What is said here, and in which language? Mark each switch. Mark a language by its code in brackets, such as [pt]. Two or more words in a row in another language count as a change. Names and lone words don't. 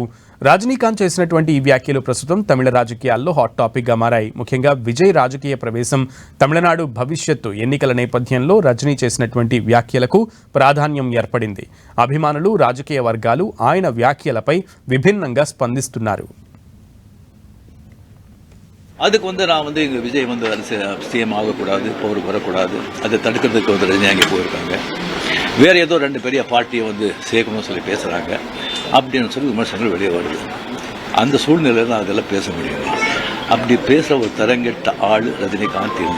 [te] రజనీకాంత్ చేసినటువంటి ఈ వ్యాఖ్యలు ప్రస్తుతం తమిళ రాజకీయాల్లో హాట్ టాపిక్గా మారాయి. ముఖ్యంగా విజయ్ రాజకీయ ప్రవేశం, తమిళనాడు భవిష్యత్తు ఎన్నికల నేపథ్యంలో రజనీ చేసినటువంటి వ్యాఖ్యలకు ప్రాధాన్యం ఏర్పడింది. అభిమానులు, రాజకీయ వర్గాలు ఆయన వ్యాఖ్యలపై విభిన్నంగా స్పందిస్తున్నారు. [ta] அதுக்கு நான் இங்கே விஜய் சிஎம் ஆகக்கூடாது, பவர் வரக்கூடாது, அதை தடுக்கிறதுக்கு ரஜினி அங்கே போயிருக்காங்க. வேறு ஏதோ ரெண்டு பெரிய பார்ட்டியை சேர்க்கணும்னு சொல்லி பேசுகிறாங்க அப்படின்னு சொல்லி விமர்சனங்கள் வெளியே வருது. அந்த சூழ்நிலையில் நான் அதெல்லாம் பேச முடியும். அப்படி பேசுகிற ஒரு தரங்கெட்ட ஆள் ரஜினிகாந்த் இல்லை.